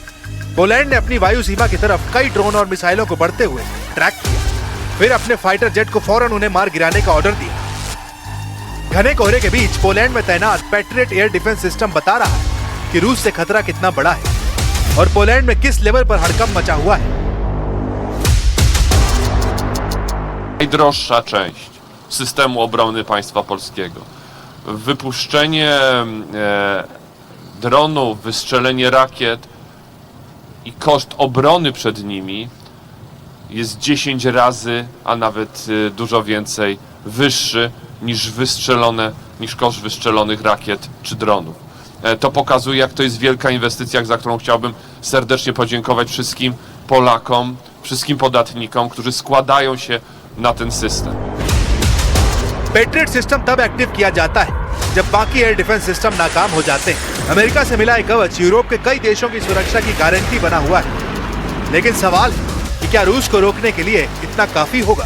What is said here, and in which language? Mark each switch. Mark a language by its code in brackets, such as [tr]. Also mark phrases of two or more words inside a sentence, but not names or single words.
[hi] पोलैंड ने अपनी वायु सीमा की तरफ कई ड्रोन और मिसाइलों को बढ़ते हुए ट्रैक किया, फिर अपने [en] fighter jet [hi] को फौरन उन्हें मार गिराने का ऑर्डर दिया। घने कोहरे के बीच पोलैंड में तैनात पैट्रियट [en] air defense system [hi] बता रहा है कि रूस से खतरा कितना बड़ा है और पोलैंड में किस लेवल पर हड़कंप मचा हुआ है। [pl] Najdroższa część systemu obrony państwa polskiego. Wypuszczenie dronów, wystrzelenie rakiet i koszt obrony przed nimi jest 10 razy, a nawet dużo więcej wyższy niż koszt wystrzelonych rakiet czy dronów. To pokazuje, jak to jest wielka inwestycja, za którą chciałbym serdecznie podziękować wszystkim Polakom, wszystkim podatnikom, którzy składają się na ten system. [hi] पैट्रियट सिस्टम तब एक्टिव किया जाता है जब बाकी [en] air defense system [hi] नाकाम हो जाते हैं। अमेरिका से मिला एक कवच यूरोप के कई देशों की सुरक्षा की गारंटी बना हुआ है, लेकिन सवाल है कि क्या रूस को रोकने के लिए इतना काफी होगा।